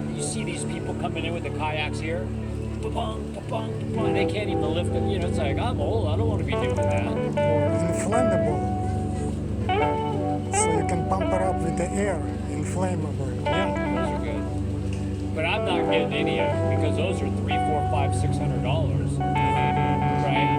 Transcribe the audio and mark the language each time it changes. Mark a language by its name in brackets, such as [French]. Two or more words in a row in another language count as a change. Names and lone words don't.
[English] You see these people coming in with the kayaks here, ba-bong, ba-bong, ba-bong. They can't even lift it. You know, it's like, I'm old, I don't want to be doing that. Inflammable. So you can pump it up with the air. Inflammable. Yeah, those are good. But I'm not getting any of them because those are $300, $400, $500, $600, right?